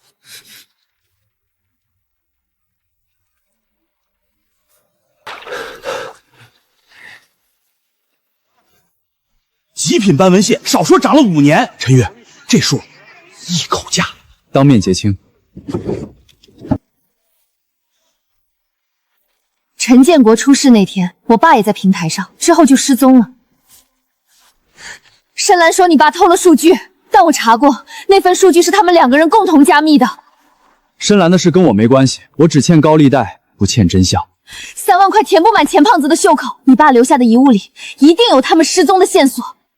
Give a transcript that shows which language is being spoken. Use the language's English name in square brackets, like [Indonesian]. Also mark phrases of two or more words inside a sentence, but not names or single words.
[Chinese] 极品斑紋蟹，少說长了5年。陈宇，这数一口价，当面结清。陈建国出事那天，我爸也在平台上，之後就失蹤了。深藍說你爸偷了數據，但我查過，那份數據是他們2個人共同加密的。深藍的事跟我沒關係，我只欠高利貸，不欠真相。 3萬塊填不滿錢胖子的袖口，你爸留下的遺物裡一定有他們失蹤的線索。